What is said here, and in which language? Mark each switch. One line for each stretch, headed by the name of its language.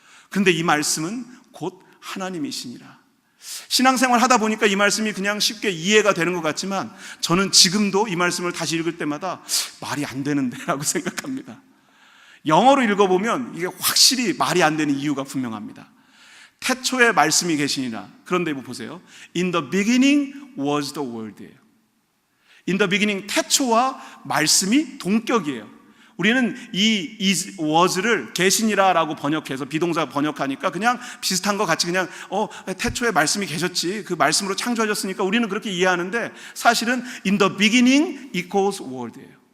Korean: 그런데 이 말씀은 곧 하나님이시니라. 신앙생활 하다 보니까 이 말씀이 그냥 쉽게 이해가 되는 것 같지만 저는 지금도 이 말씀을 다시 읽을 때마다 말이 안 되는데 라고 생각합니다. 영어로 읽어보면 이게 확실히 말이 안 되는 이유가 분명합니다. 태초에 말씀이 계시니라. 그런데 보세요.
English: In the beginning was the word예요. In the beginning,
Korean: 태초와 말씀이 동격이에요. 우리는 이 was를 계시니라라고 번역해서 비동사 번역하니까 그냥 비슷한 것 같이 그냥 태초에 말씀이 계셨지, 그 말씀으로 창조하셨으니까 우리는 그렇게 이해하는데 사실은
English: in the beginning equals word
Korean: 예요.